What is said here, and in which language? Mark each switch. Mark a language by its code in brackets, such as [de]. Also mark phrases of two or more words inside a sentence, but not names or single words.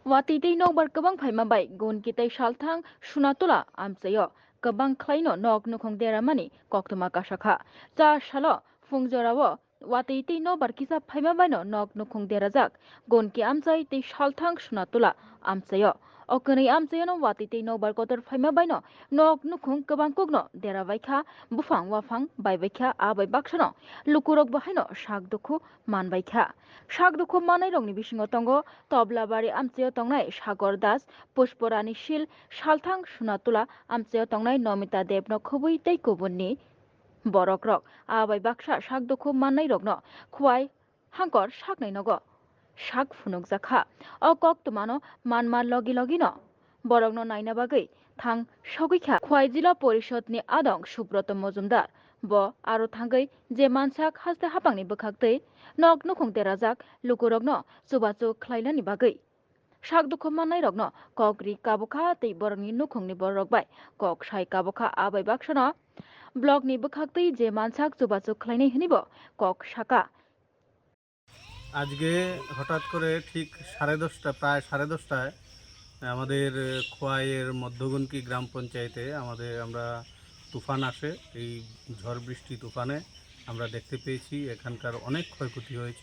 [trp] Watiti nokbar kabang phaimabai gun kitai salthang sunatola amchayo kabang khlaino nok nukhong deramani koktoma kasakha cha salo fungjorao watiti nokbar kisa phaimabai no nok nukhong derajak gun ki amchai ti salthang sunatola amchayo okani amchayo no watiti nokbar kotor phaimabai no nok nukhong kabang kogno derabaikha bufang wafang baibaikha abai baksano lukurok bahaino sakdukhu manbaikha sakdukhu manai rokni bisingo tongo তবলাবাড়ি আমচেয় তংনাই সাগর দাস পুষ্পরানী শীল সালথাং সুনাতুলা আমচেয় তংনাই নমিতা দেবন খুবই তৈ কুবুননি বরক রক আবাই বাক্সা শাক দুখু মাননাই রকন খুয়াই হাঙ্কর শাকনাই নগ শাক ফুনুক জাখা অ কক তুমানো মানমার লগি লগি ন বরকন নাইনা বাগৈ থাং সগৈখা খুয়াই জিলা পরিষদনি আদং সুব্রত মজুমদার ব আরো থাঙ্গৈ যে মানসাক হাসতে হাপাংনি বখাকতৈ nok nukhong terajak lukurokno chubachu khlailani bagui sak dukho manai rokno kokri kabokha tei borokni nukhongni borok bai kok sai kabokha abai baksana blog ni bukhaktei je mansak chubachu khlainai hinibo kok saka [bn] আজকে হঠাৎ করে ঠিক 10:30 প্রায় 10:30টায় আমাদের খোয়াইয়ের মধ্যগণকি গ্রাম পঞ্চায়েতে আমরা তুফান আসে। এই ঝড় বৃষ্টি তুফানে আমরা দেখতে পেয়েছি এখানকার অনেক ক্ষয়ক্ষতি হয়েছে।